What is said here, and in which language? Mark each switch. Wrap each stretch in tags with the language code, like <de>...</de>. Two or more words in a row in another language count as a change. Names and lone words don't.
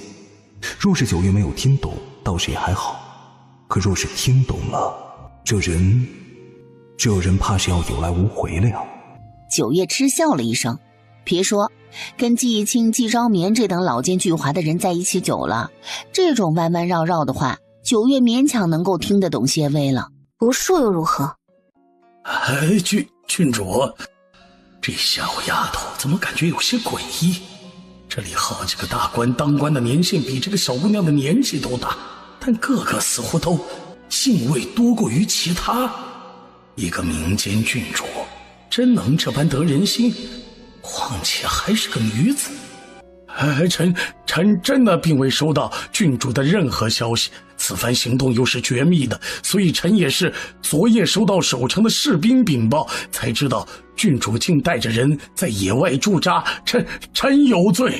<zh>若是九月沒有聽懂，倒是也還好，可若是聽懂了，這人怕是要有來無回了呀。九月嗤笑了一聲，別說跟季青、季昭眠這等老奸巨猾的人在一起久了，這種彎彎繞繞的話，九月勉強能夠聽得懂些微了。不說又如何？郡主，這小丫頭怎麼感覺有些詭異？這裡好幾個大官當官的年限比這個小姑娘的年紀都大，但個個似乎都姓魏多過於其他。一個民間郡主真能這般得人心，況且還是個女子。臣真的並未收到郡主的任何消息，此番行動又是絕密的，所以臣也是昨夜收到守城的士兵稟報，才知道郡主竟帶着人在野外駐紮，臣有罪。</zh>